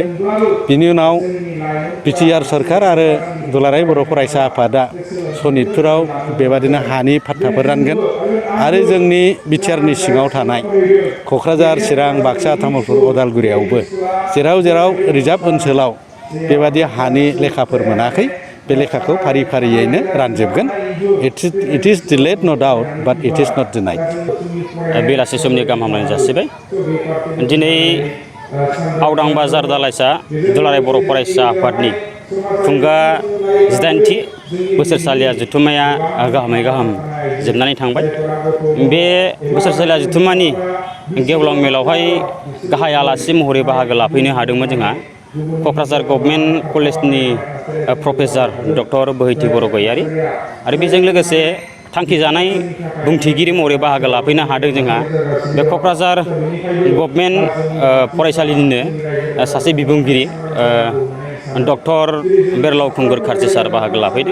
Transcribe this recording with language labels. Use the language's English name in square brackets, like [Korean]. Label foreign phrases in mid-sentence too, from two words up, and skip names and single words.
[Bodo] बिनि उनाव बिटिआर सरकार आरो दुलाराय बर' फरायसा आफादा सनितपुराव बेबादिनो हानि फाट्टाफोर रानगोन। आरो जोंनि बिटिआरनि सिङाव थानाय क'क्राझार, चिरां, बाक्सा, तामुलपुर, उदालगुरियावबो जेराव जेराव रिजार्भ ओनसोलाव बेबादि हानि लेखाफोर मोनाखै, बे लेखाखौ फारि फारियैनो रानजोबगोन। [English] It is delayed no doubt but it is not denied. [Bodo] बेलासि समनि गाहाम हामलायनाय जासिबाय। दिनै आवदां बाजार दालाइसा दुलाराय बर' फरायसा आफादनि खुंगा 18थि बोसोरसालिया जथुम्माया गाहामै गाहाम जोबनानै थांबाय। बे बोसोरसालिया जथुम्मानि गेवलां मेलावहाय गाहाय आलासि महरै बाहागो लाफैनो हादोंमोन जोंहा क'क्राझार गभर्नमेन्ट कलेजनि प्रफेसार डक्टर बोहैथि बर' गयारि आरो बेजों लोगोसे थांखिजानाय बुंथिगिरि महरै बाहागो लाफैनो हादों जोंहा बे क'क्राझार गभर्नमेन्ट फरायसालिनिनो सासे बिबुंगिरि डक्टर बेरलाव खुंगुर खारजि सार बाहागो लाफैदों।